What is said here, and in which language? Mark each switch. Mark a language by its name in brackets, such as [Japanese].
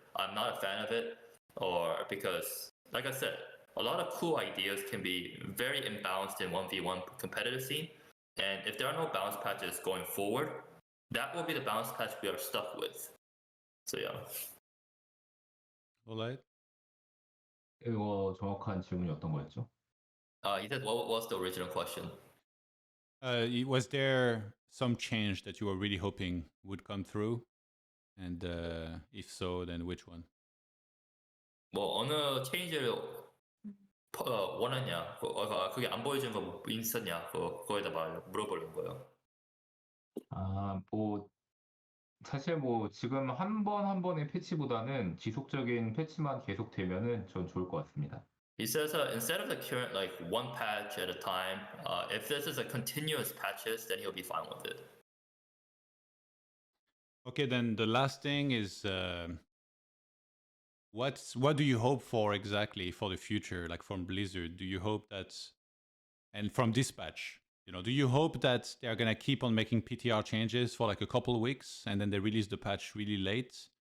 [English] I'm not a fan of it, or because, like I said, a lot of cool ideas can be very imbalanced in 1v1 competitive scene. And if there are no balance patches going forward, that will be the balance patch we are stuck with. So yeah. LawLiet? [Korean] 이거 정확한 질문이 어떤 거였죠? [English] He said, what was the original question? Was there some change that you were really hoping would come through? And if so, then which one? [Korean] 뭐 어느 체인지를 원하냐? 그게 안 보여준 거 있었냐? 그거에다 물어보는 거예요. 뭐 사실 뭐 지금 한 번의 패치보다는 지속적인 패치만 계속 되면은 전 좋을 것 같습니다. [English] He says instead of the current like one patch at a time, if this is a continuous patches, then he'll be fine with it. Okay, then the last thing is what do you hope for exactly for the future, like from Blizzard? Do you hope that, and from this patch, do you hope that they're gonna keep on making PTR changes for like a couple of weeks and then they release the patch really late?